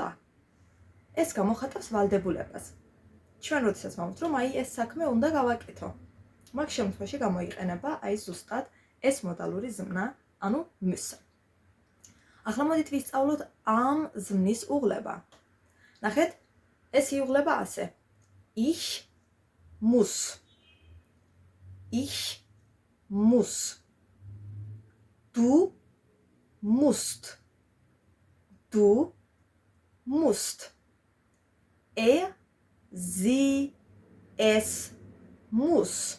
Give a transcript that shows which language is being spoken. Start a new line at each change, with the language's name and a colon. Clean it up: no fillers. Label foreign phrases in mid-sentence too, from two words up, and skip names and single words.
Georgian: ეს გამოხატავს ვალდებულებას. ჩვენ როდესაც ვამბობთ, რომ აი ეს საქმე უნდა გავაკეთო. მაგ შემთხვევაში გამოიყენება აი ზუსტად ეს მოდალური ზმნა, ანუ müssen. ახლა მოდით ვისწავლოთ ამ ზმნის უღლება. ნახეთ, ეს იუღლება ასე.
German: Ich muss. Ich muss. Du musst. Du musst. Sie, es muss.